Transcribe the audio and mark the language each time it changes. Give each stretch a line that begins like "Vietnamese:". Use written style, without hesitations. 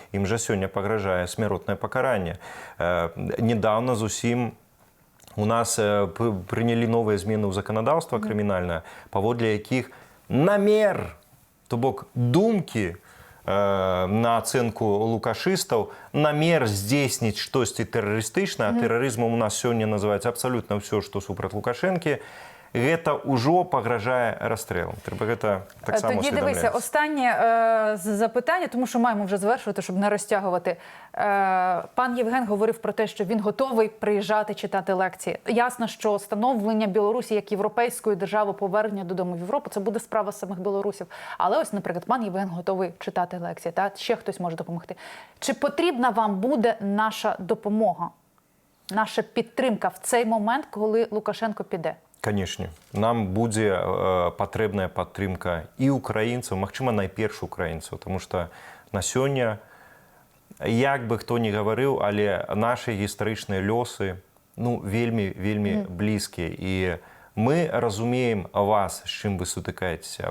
Belarusian: Ім жа сёння пагражае смяротнае пакаранне. Недавно зусім у нас прынялі новыя змены ў заканадаўства крымінальнае, паводле якіх намер, то бок думкі на ацэнку лукашыстаў, намер здзейсніць штосьці тэрарыстычнае, а тэрарызмам у нас сёння называецца абсалютна ўсё, што супраць Лукашэнкі, гэта ўжо пагражае расстрэлам. Трэба гэта таксама усвідомляць.
Ukrainian: Тоді дивися, останнє запитання, тому що маємо вже завершувати, щоб не розтягувати. Пан Євген говорив про те, що він готовий приїжджати, читати лекції. Ясно, що становлення Білорусі як європейської держави, повернення додому в Європу, це буде справа самих білорусів. Але ось, наприклад, пан Євген готовий читати лекції, та ще хтось може допомогти. Чи потрібна вам буде наша допомога, наша підтримка в цей момент, коли Лукашенко піде?
Belarusian: Канешне, нам будзе патрэбная падтрымка і украінцаў, магчыма, найперш украінцаў, тому што на сёння, як бы хто ні гаварыў, але нашы гістарычныя лёсы, ну, вельмі блізкія. І мы разумеем вас, з чым вы сутыкаецеся.